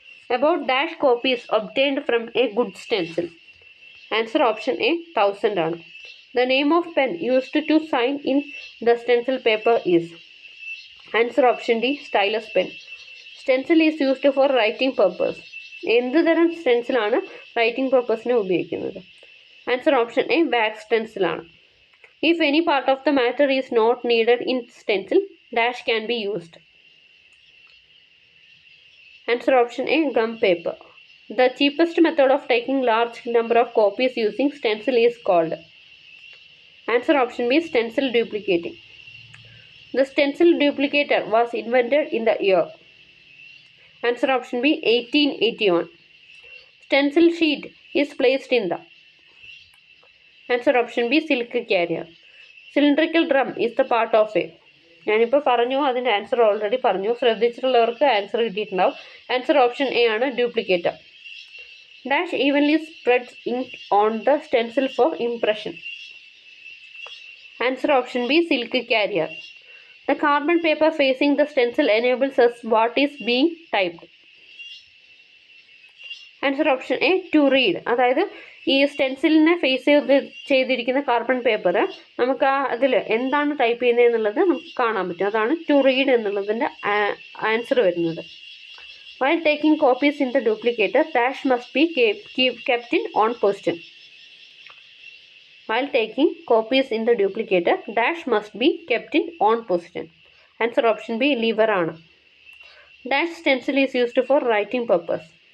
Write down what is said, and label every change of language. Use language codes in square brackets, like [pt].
[en] About dash copies obtained from a good stencil. Answer option A, 1000 ആണ്. The name of pen used to sign in the stencil paper is. Answer option D, stylus pen. Stencil is used for writing purpose. [ml] എന്ത് തരം സ്റ്റെൻസിലാണ് writing പർപ്പസിന് ഉപയോഗിക്കുന്നത്? [en] Answer option A, wax stencil ആണ്. If any part of the matter is not needed in stencil, dash can be used. Answer option A, gum paper. The cheapest method of taking large number of copies using stencil is called. Answer option B, stencil duplicating. The stencil duplicator was invented in the year. Answer option B, 1881. Stencil sheet is placed in the. Answer option B, silk carrier. Cylindrical drum is the part of a. [ml] ഞാനിപ്പോൾ പറഞ്ഞു, അതിൻ്റെ answer already പറഞ്ഞു. ശ്രദ്ധിച്ചിട്ടുള്ളവർക്ക് answer കിട്ടിയിട്ടുണ്ടാവും. [en] Answer option A ആണ്, duplicator. Dash evenly spreads ink on the stencil for impression. Answer option B, silk carrier. The carbon paper facing the stencil enables us what is being typed. Answer option A, to read. [ml] അതായത് ഈ സ്റ്റെൻസിലിനെ face ചെയ്തിരിക്കുന്ന carbon paper നമുക്ക് അതിൽ എന്താണ് type ചെയ്യുന്നത് എന്നുള്ളത് നമുക്ക് കാണാൻ പറ്റും. അതാണ് ടു റീഡ് എന്നുള്ളതിൻ്റെ ആൻസർ വരുന്നത്. [en] While taking copies in the duplicator, dash must be kept in on position. While taking copies in the duplicator, dash must be kept in on position. Answer option B, lever ആണ്. Dash stencil is used for writing purpose.